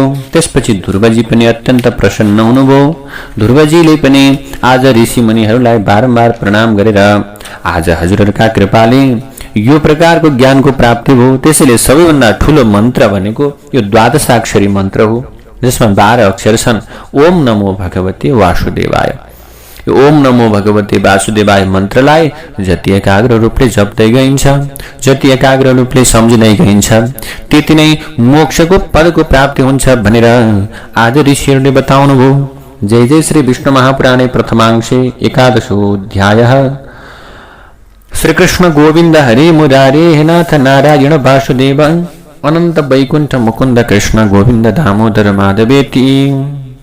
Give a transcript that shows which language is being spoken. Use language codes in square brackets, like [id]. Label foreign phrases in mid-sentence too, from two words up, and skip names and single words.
[ne] त्यसपछि ध्रुवजी पनि अत्यन्त प्रसन्न हुनुभयो। ध्रुवजीले पनि आज ऋषि मुनिहरूलाई बारम्बार प्रणाम गरेर आज हजुरहरूका कृपाले यो प्रकारको ज्ञानको प्राप्ति भयो। त्यसैले सबैभन्दा ठुलो मन्त्र भनेको यो द्वादशाक्षरी मन्त्र हो, जसमा 12 अक्षर छन्। [sa] ओम नमो भगवते वासुदेवाय। ओम नमो भगवते वासुदेवाय [ne] मन्त्रलाई जति एकाग्र रूपले जप्दै गइन्छ, जति एकाग्र रूपले सम्झिँदै गइन्छ, त्यति नै मोक्षको पदको प्राप्ति हुन्छ भनेर आज ऋषिहरूले बताउनुभयो। [sa] जय जय श्री विष्णु महापुराणे प्रथमांशे 11 श्रीकृष्ण गोविन्द हरे मुरारे हे नाथ नारायण वासुदेव अनंत वैकुंठ मुकुंद कृष्ण गोविंद दामोदर माधवेति।